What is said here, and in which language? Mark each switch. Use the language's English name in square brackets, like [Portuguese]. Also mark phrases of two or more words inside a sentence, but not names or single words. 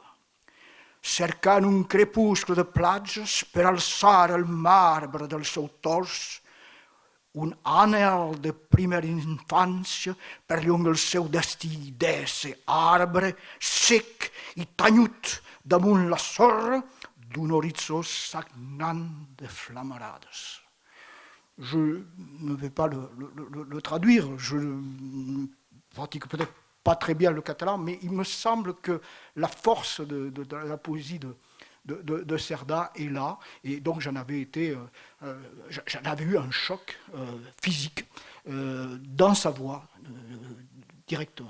[Catalan] Cercant un crepuscle de platges per alçar el marbre del seu tors, un anel de primera infància perllonga el seu destí d'ésser arbre sec i tanyut damunt la sorra d'un horitzó sagnant de flamarades. [French] Je ne vais pas le traduire, je ne pratique peut-être pas très bien le catalan, mais il me semble que la force de la poésie de Cerdà est là, et donc j'en avais eu un choc physique dans sa voix directement.